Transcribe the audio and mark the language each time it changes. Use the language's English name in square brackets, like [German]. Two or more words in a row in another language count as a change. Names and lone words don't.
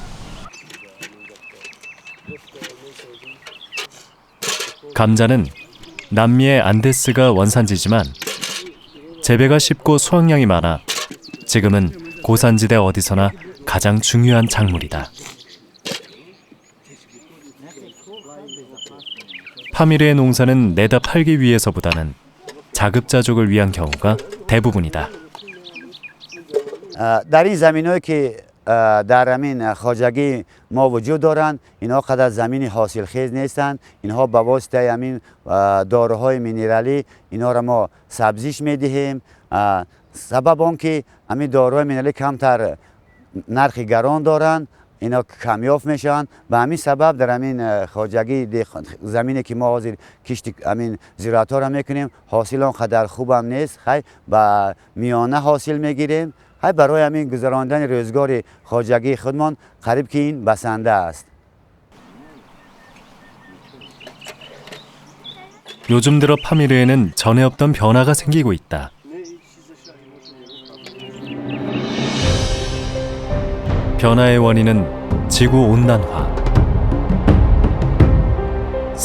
[Korean] 감자는 남미의 안데스가 원산지지만 재배가 쉽고 수확량이 많아 지금은 고산지대 어디서나 가장 중요한 작물이다. 파미르의 농사는 내다 팔기 위해서보다는 자급자족을 위한 경우가 대부분이다. [Persian] در این زمینایی که در همین خواجگی ما وجود دارند اینها قدر زمین حاصل خیز نیستند. اینها به واسطه همین داروهای مینرالی اینها را ما سبزیش میدهیم. سبب آن که همین داروهای مینرالی کمتر نرخ گران دارند اینا کمیاب میشن و همین سبب در همین خواجگی زمینی که ما حاضر کشت همین زراعت ها را میکنیم حاصل آنقدر خوب هم نیست. خیلی با میانه حاصل میگیریم. خیلی برای همین گذراندن روزگار خواجگی خودمان قریب که این بسنده است. [Korean] 요즘 들어 파미르에는 전에 없던 변화가 생기고 있다. 변화의 원인은 지구온난화.